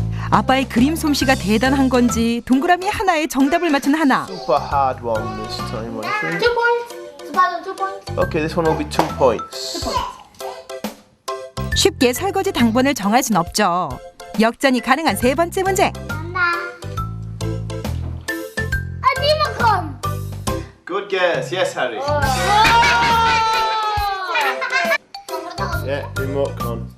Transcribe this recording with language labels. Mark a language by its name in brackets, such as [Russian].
[Korean] 아빠의 그림 솜씨가 대단한 건지 동그라미 하나에 정답을 맞춘 하나. [English] Super hard one this time, I think. 2 points. 2 points. Okay, this one will be 2 points. [Korean] 쉽게 설거지 당번을 정할 순 없죠. 역전이 가능한 세 번째 문제. [English] Unicorn. Good guess. Yes, Harry. Yeah, remote con.